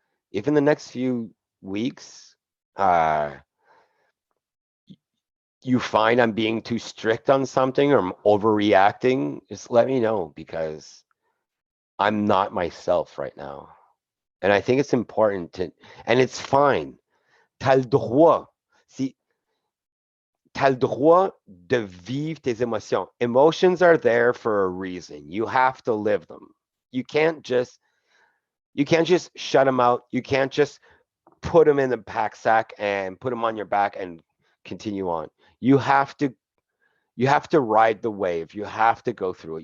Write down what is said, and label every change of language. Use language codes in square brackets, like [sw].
[en] If in the next few weeks, you find I'm being too strict on something or I'm overreacting, just let me know, because I'm not myself right now. And I think it's important to, and it's fine. [fr] T'as le droit. T'as le droit de vivre tes émotions. [en] Emotions are there for a reason. You have to live them. You can't just shut them out. You can't just put them in the pack sack and put them on your back and continue on. You have to ride the wave. You have to go through it.